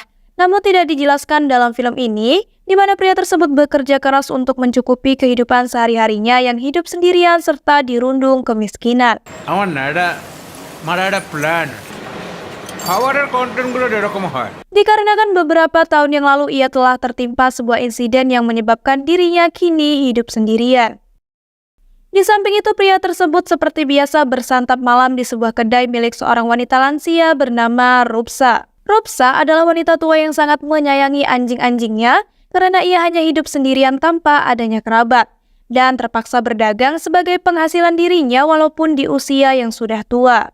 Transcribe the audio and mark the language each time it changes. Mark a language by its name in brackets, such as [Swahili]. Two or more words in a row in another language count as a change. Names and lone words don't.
[Indonesian] Namun tidak dijelaskan dalam film ini, di mana pria tersebut bekerja keras untuk mencukupi kehidupan sehari-harinya yang hidup sendirian serta dirundung kemiskinan. [Bangla] আমার না এটা মারা একটা প্ল্যান খাবারের কন্টেন্টগুলো এরকম হয়। [Indonesian] Dikarenakan beberapa tahun yang lalu ia telah tertimpa sebuah insiden yang menyebabkan dirinya kini hidup sendirian. Di samping itu, pria tersebut seperti biasa bersantap malam di sebuah kedai milik seorang wanita lansia bernama Rupsa. Rupsa adalah wanita tua yang sangat menyayangi anjing-anjingnya karena ia hanya hidup sendirian tanpa adanya kerabat dan terpaksa berdagang sebagai penghasilan dirinya walaupun di usia yang sudah tua.